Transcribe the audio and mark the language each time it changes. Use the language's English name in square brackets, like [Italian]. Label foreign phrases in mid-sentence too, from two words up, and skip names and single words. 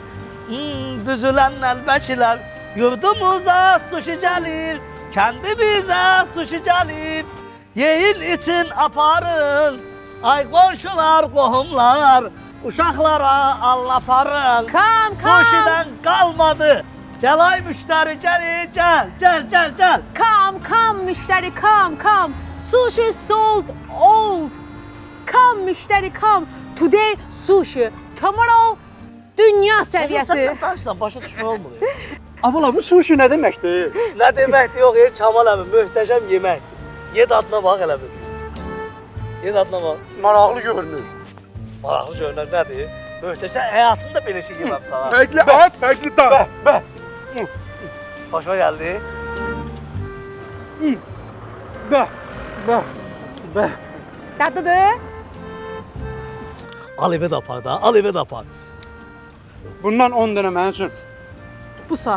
[Azerbaijani] Düzülən nəlbəkilər, yurdumuza sushi gəlir, kəndimizə sushi gəlir. Yeyin için aparın, ay qonşular, qohumlar, uşaqlara allaparın. [English] Kam, kam. Sushidən qalmadı, gəl ay müştəri, gəl, gəl, gəl, gəl, gəl. Come, müştəri, come. Sushi sold old. Come, müştəri, come. Today sushi, tomorrow [Azerbaijani] dünya səviyyəsi. Sən danışsan, başa düşmək olmur. [Turkish] Abla bu sushi ne demekti? [Azerbaijani] Nə deməkdir, yox, Kamal əmi, möhtəşəm yeməkdir. Ye dadına bax elə bir. Ye dadına bax. Maraqlı görünür. Maraqlı görünür nədir? Möhtəşəm, həyatımda belə şey yeməm sana. [Turkish] Farklı at, farklı tat. [Azerbaijani] Xoşuma gəldi. Dadıdır. Al evə də apar da, al evə də apar. Bundan 10 dənə mənim üçün. Bu saat.